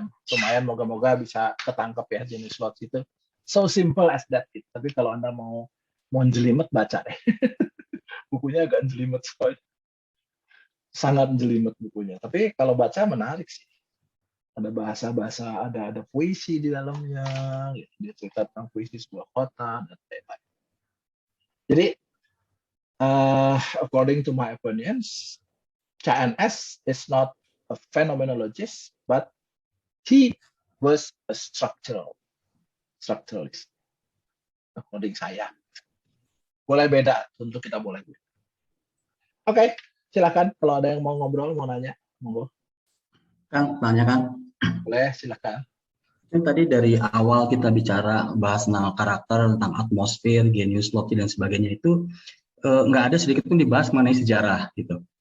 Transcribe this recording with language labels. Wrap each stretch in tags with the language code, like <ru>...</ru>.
<id>Lumayan, moga-moga bisa ketangkep ya jenis slot itu.</id> <en>So simple as that.</en> <id>Tapi kalau Anda mau jelimet, baca deh. Bukunya agak jelimet soalnya. Sangat jelimet bukunya. Tapi kalau baca menarik sih. Ada bahasa-bahasa, ada puisi di dalamnya. Dia cerita tentang puisi sebuah kota dan lain-lain.</id> <en>Jadi, according to my opinions, CNS is not a phenomenologist, but he was a structuralist.</en> <id>According saya. Boleh beda, tentu kita boleh beda. Oke, silakan kalau ada yang mau ngobrol, mau nanya, monggo. Kang, nanya Kang. Boleh, silakan. Kan tadi dari awal kita bicara bahas tentang karakter, tentang atmosfer, genius loci dan sebagainya itu nggak ada sedikit pun dibahas mengenai sejarah gitu.</id>